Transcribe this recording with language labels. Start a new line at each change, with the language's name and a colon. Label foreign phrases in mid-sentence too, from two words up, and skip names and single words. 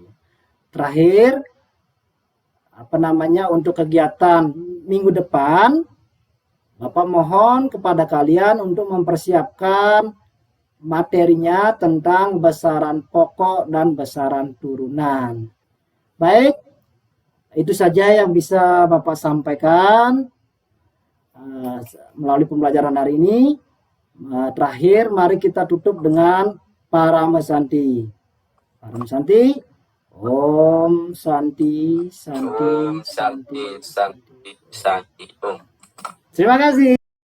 Indonesian: Terakhir, untuk kegiatan minggu depan, Bapak mohon kepada kalian untuk mempersiapkan materinya tentang besaran pokok dan besaran turunan. Baik, itu saja yang bisa Bapak sampaikan melalui pembelajaran hari ini. Terakhir, mari kita tutup dengan Parama Santi.
Sanskrit: Parama Santi. Om Santi, Santi, Santi, Santi, Santi, Om.
Indonesian: Terima kasih.